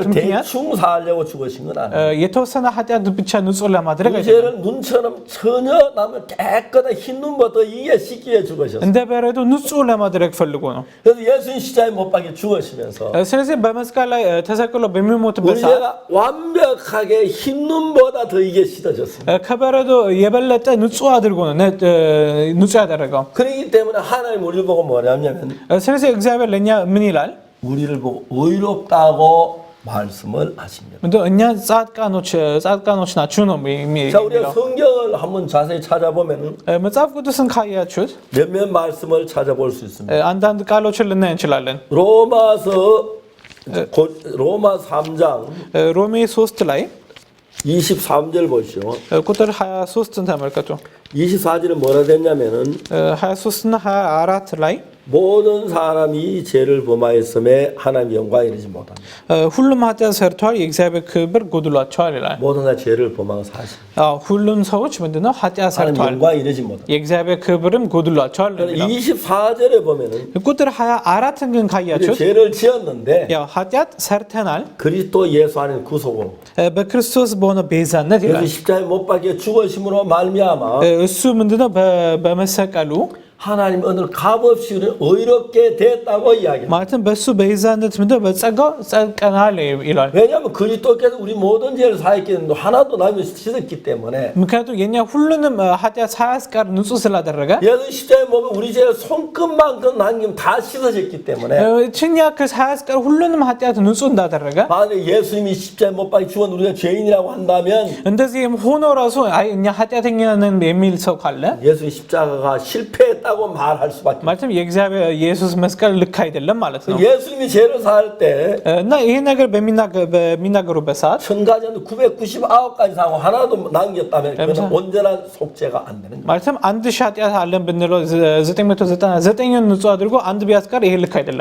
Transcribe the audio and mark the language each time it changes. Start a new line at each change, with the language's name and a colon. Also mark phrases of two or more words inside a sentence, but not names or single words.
Korean: 죄를
Amharic: ምክንያት
Korean: 대충 사하려고 죽으신 건 아니에요.
Amharic: የተወሰነ ኃጢአት ብቻ ንጹህ ለማድረግ
Korean: 우리
Amharic: አይደለም።
Korean: 죄를 눈처럼 전혀 남을 깨끗한 흰 눈부터 이게 씻기 위해 죽으셨어요.
Amharic: እንደ በረዶ ንጹህ ለማድረግ ፈልጎ ነው።
Korean: 그래서 예수님 십자가에 못 박혀 죽으시면서
Amharic: ስለዚህ በመስቀል ላይ ተሰቅሎ በሚሞትበት
Korean: 우리
Amharic: ሰዓት
Korean: 죄가 완벽하게 흰 눈보다 더 이게 씻어졌습니다.
Amharic: ከበረዶ የበለጠ ንጹህ አድርጎ ነው ንጹህ ያደረገው።
Korean: 그렇기 때문에 하나님 우리를 보고 뭐냐면
Amharic: ስለዚህ እግዚአብሔር ለኛ ምን ይላል?
Korean: 우리를 보고 의롭다고 말씀을 하십니다.
Amharic: ምንድን እኛ ጻድቃኖች ናችሁ ነው
Korean: 자, 우리가
Amharic: የሚለው።
Korean: 성경을 한번 자세히 찾아보면
Amharic: መጽሐፍ ቅዱስን ካያችሁት
Korean: 몇몇 말씀을 찾아볼 수 있습니다.
Amharic: አንዳንድ ቃሎችን ልናይ እንችላለን።
Korean: 로마 3장
Amharic: ሮሜ 3 ላይ
Korean: 23절 보시오.
Amharic: ቁጥር 23ን ተመልከቱ።
Korean: 24절은 뭐라 됐냐면은
Amharic: 23ና 24 ላይ
Korean: 모든 사람이 죄를 범하였음에 하나님 영광에 이르지 못합니다.
Amharic: ሁሉም ኃጢአት ሰርተዋል የእግዚአብሔር ክብር ጎድሏቸዋል ይላል።
Korean: 모든 다 죄를 범한 사실.
Amharic: ሁሉም ሰዎች ምንድነው ኃጢአት
Korean: 하나님
Amharic: ሰርተዋል
Korean: 영광에 이르지 못합니다.
Amharic: የእግዚአብሔር ክብርም ጎድሏቸዋል ነው የሚለው።
Korean: 24절에 보면은
Amharic: ቁጥር 24ን ግን
Korean: 우리
Amharic: ካያችሁት
Korean: 죄를 지었는데
Amharic: ያው ኃጢአት ሰርተናል
Korean: 그리스도 예수 안에 구속으로
Amharic: በክርስቶስ በሆነ ቤዛነት
Korean: 그래서
Amharic: ይላል።
Korean: 십자가에 못 박혀 죽으심으로 말미암아
Amharic: እሱ ምንድነው በመሰቀሉ
Korean: 하나님 오늘 값없이 우리를 의롭게 됐다고 이야기합니다.
Amharic: ማለትም በሱ ቤዛነት ምንድነው በጸጋው ጸድቀናል ይላል።
Korean: 왜냐하면 그리스도께서 우리 모든 죄를 사했기 때문에 하나도 남이 씻었기 때문에
Amharic: ምክንያቱም የኛ ሁሉንም ኃጢአት ሳያስቀር ንጹህ ስላደረገ
Korean: 예수 십자가에 보면 우리 죄를 손끝만큼 남기면 다 씻어졌기 때문에
Amharic: ችን ያክል ሳያስቀር ሁሉንም ኃጢአት ንጹህ እንዳደረገ
Korean: 만약 예수님이 십자가에 못 박혀 죽은 우리가 죄인이라고 한다면
Amharic: እንደዚህም ሆኖ ራሱ አይ እኛ ኃጢአተኛ ነን የሚል ሰው ካለ
Korean: 예수 십자가가 실패했다고 말할 수밖에
Amharic: ማለትም የእግዚአብሔር ኢየሱስ መስቀል ልክ አይደለም ማለት ነው።
Korean: 예수님이 죄를 사할 때
Amharic: እና ይሄ ነገር በሚናገሩበት ሰዓት
Korean: 1099가지 사고 하나도 남겼다면 그건 온전한 속죄가 안 되는 거예요.
Amharic: ማለትም 1000 ኃጢአት አለን ብንለው 999ን ንጹህ አድርጎ አንድ ቢያስቀር ይሄ ልክ አይደለም።